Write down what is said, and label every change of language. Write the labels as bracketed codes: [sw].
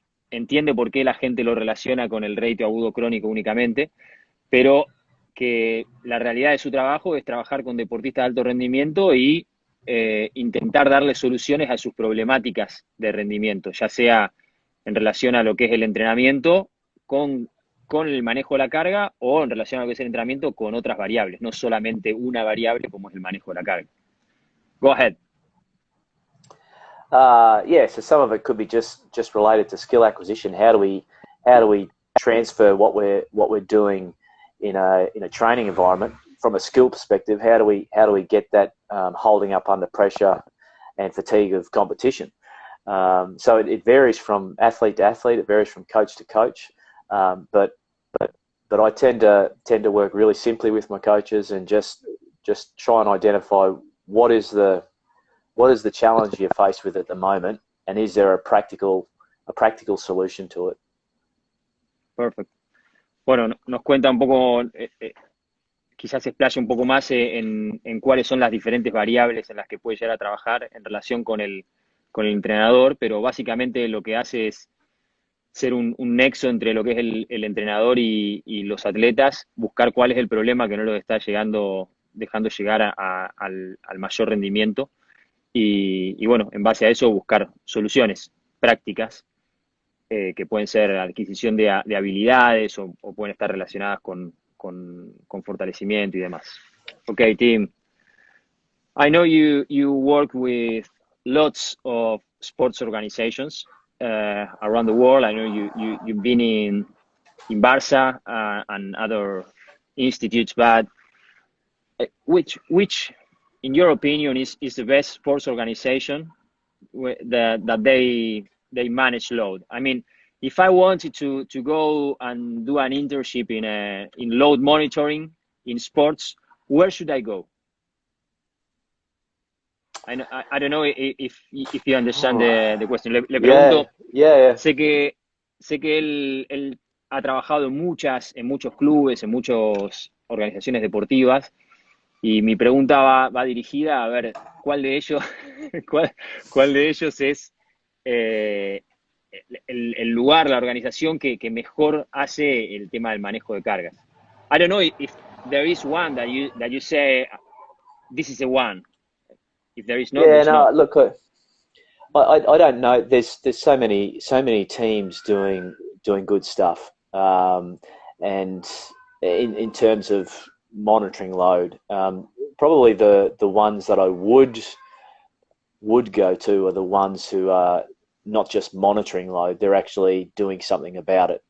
[es] entiende por qué la gente lo relaciona con el reito agudo crónico únicamente, pero que la realidad de su trabajo es trabajar con deportistas de alto rendimiento y intentar darle soluciones a sus problemáticas de rendimiento, ya sea en relación a lo que es el entrenamiento con el manejo de la carga o en relación a lo que es el entrenamiento con otras variables, no solamente una variable como es el manejo de la carga. [en] Go ahead. Yeah, so some of it could be just related to skill acquisition. How do we transfer what we're doing in a training environment from a skill perspective? How do we get that holding up under pressure and fatigue of competition? So it varies from athlete to athlete. It varies from coach to coach. But I tend to work really simply with my coaches and just try and identify what is the challenge you're faced with at the moment, and is there a practical solution to it? Perfect. [es] Bueno, nos cuenta un poco, quizás se explaye un poco más en cuáles son las diferentes variables en las que puede llegar a trabajar en relación con el entrenador, pero básicamente lo que hace es ser un nexo entre lo que es el entrenador y los atletas, buscar cuál es el problema que no los está dejando llegar al mayor rendimiento y bueno, en base a eso buscar soluciones prácticas que pueden ser adquisición de habilidades o pueden estar relacionadas con fortalecimiento y demás. [en] Okay, Tim. I know you work with lots of sports organizations around the world. I know you've been in Barça and other institutes, but which in your opinion is the best sports organization that they manage load? I mean, if I wanted to go and do an internship in load monitoring in sports, where should I go? I don't know if you understand the question. [es] Le pregunto, [en] yeah. [es] sé que él ha trabajado en muchos clubes, en muchas organizaciones deportivas, y mi pregunta va dirigida a ver cuál de ellos, cuál de ellos es el lugar, la organización que mejor hace el tema del manejo de cargas. [en] I don't know if there is one that you say this is the one. If there is not, Yeah, there's no, not. look, I don't know. There's so many teams doing good stuff, and in terms of monitoring load, probably the ones that I would go to are the ones who are not just monitoring load; they're actually doing something about it.